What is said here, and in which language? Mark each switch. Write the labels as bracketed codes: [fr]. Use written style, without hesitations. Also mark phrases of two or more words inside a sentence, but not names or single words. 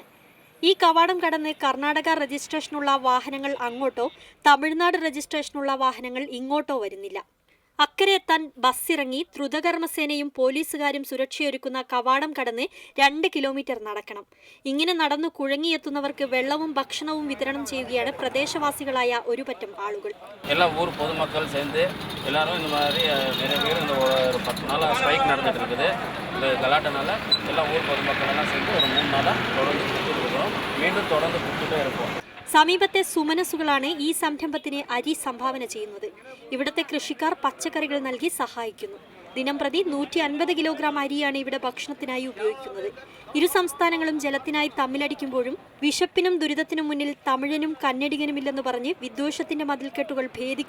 [ml] ഈ കവാടം കടന്ന് കർണാടക രജിസ്ട്രേഷനുള്ള വാഹനങ്ങൾ അങ്ങോട്ടോ തമിഴ്നാട് രജിസ്ട്രേഷനുള്ള വാഹനങ്ങൾ ഇങ്ങോട്ടോ വരുന്നില്ല. അക്കരെ എത്താൻ ബസ്സിറങ്ങി ദ്രുതകർമ്മസേനയും പോലീസുകാരും സുരക്ഷയൊരുക്കുന്ന കവാടം കടന്ന് 2 കിലോമീറ്റർ നടക്കണം. ഇങ്ങനെ നടന്നു കുഴങ്ങിയെത്തുന്നവർക്ക് വെള്ളവും ഭക്ഷണവും വിതരണം ചെയ്യുകയാണ് പ്രദേശവാസികളായ ഒരു പറ്റം ആളുകൾ. [ta] எல்லா ஊர் பொதுமக்கள் சேர்ந்து எல்லாரும் இந்த மாதிரி நிறைய பேர் இந்த ஒரு 10 நாளா ஸ்ட்ரைக் நடந்துட்டு இருக்குது. இந்த கலாட்டனால எல்லா ஊர் பொதுமக்கள் எல்லாம் சேர்ந்து ஒரு 3 நாளா தொடர்ந்து கொடுத்துட்டு இருக்கிறோம். மீண்டும் தொடர்ந்து கொடுத்துட்டே இருப்போம். [ml] സമീപത്തെ സുമനസുകളാണ് ഈ സംരംഭത്തിന് അരി സംഭാവന ചെയ്യുന്നത്. ഇവിടുത്തെ കൃഷിക്കാർ പച്ചക്കറികൾ നൽകി സഹായിക്കുന്നു. ദിനംപ്രതി 150 കിലോഗ്രാം അരിയാണ് ഇവിടെ ഭക്ഷണത്തിനായി ഉപയോഗിക്കുന്നത്. ഇരു സംസ്ഥാനങ്ങളും ജലത്തിനായി തമ്മിലടിക്കുമ്പോഴും വിശപ്പിനും ദുരിതത്തിനും മുന്നിൽ തമിഴനും കന്നഡികനുമില്ലെന്ന് പറഞ്ഞ് വിദ്വേഷത്തിന്റെ മതിൽക്കെട്ടുകൾ ഭേദിക്കുകയാണിവർ.